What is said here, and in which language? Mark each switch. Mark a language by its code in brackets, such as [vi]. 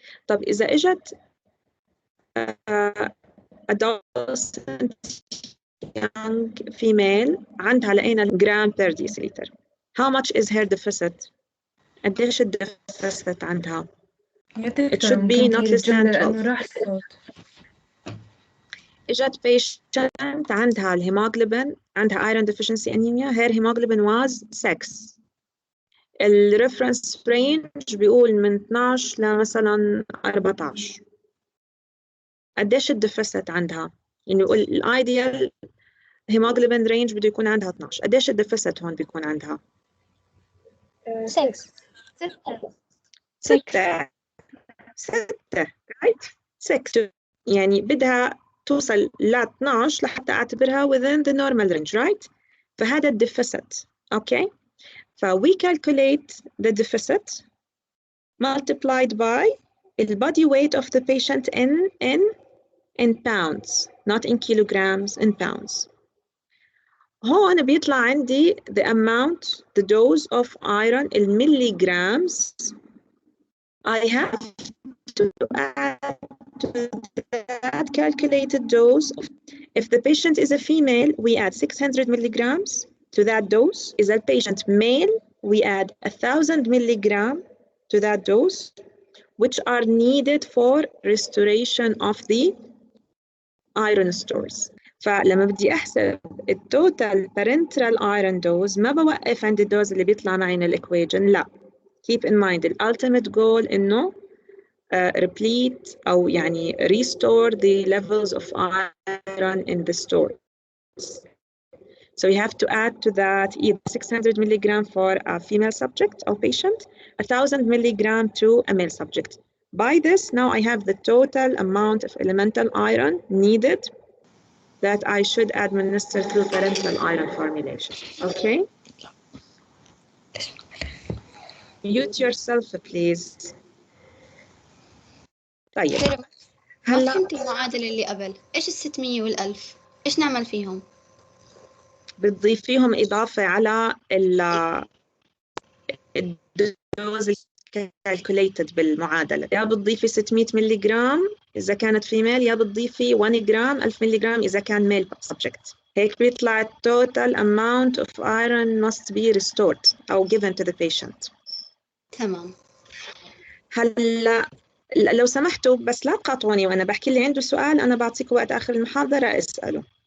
[ar] طب إذا إجت adolescent young female عندها لقينا gram per deciliter. [en] How much is her deficit? [ar] قديش الديفيسيت عندها؟ [en] It should be not less than 12. [ar] لأنه راح الصوت. إجت patient عندها الهيموغلوبين، عندها iron deficiency anemia. [en] her hemoglobin was 6. [ar] الريفرنس رينج بيقول من 12 لمثلا 14. قديش الديفيسيت عندها؟ يعني بيقول الايديال هيموغلوبين رينج بده يكون عندها 12. قديش الديفيسيت هون بيكون عندها؟ 6 right 6 يعني بدها توصل ل 12 لحتى اعتبرها [en] within the normal range right. [ar] فهذا الديفيسيت. [en] Okay ف we calculate the deficit multiplied by the body weight of the patient in pounds, not in kilograms, in pounds. [ar] هون بيطلع عندي [en] the amount, the dose of iron in milligrams I have to add to that calculated dose. If the patient is a female, we add 600 milligrams to that dose. Is a patient male, we add 1,000 milligram to that dose, which are needed for restoration of the iron stores. [ar] فلما بدي احسب التوتال parenteral iron dose ما بوقف عند الدوز اللي بيطلع معي من الايكويجن، لا. [en] keep in mind the ultimate goal انه replete او يعني restore the levels of iron in the stores. So you have to add to that either 600 milligram for a female subject or patient, 1,000 milligram to a male subject. By this, now I have the total amount of elemental iron needed that I should administer through parenteral iron formulation. Okay? Mute yourself, please. [ar] طيب. ما هلا فهمت المعادلة اللي قبل، إيش ال600 وال1000؟ إيش نعمل فيهم؟ بتضيف فيهم إضافة على الدوز calculated بالمعادلة، يا بتضيفي 600 ملي جرام إذا كانت فيميل، يا بتضيفي 1 جرام 1000 ملي جرام إذا كان ميل subject. هيك بيطلع [en] total amount of iron must be restored أو given to the patient. [ar] تمام. هلا لو سمحتوا بس لا تقاطعوني وأنا بحكي اللي عنده سؤال، أنا بعطيكم وقت آخر المحاضرة أسأله.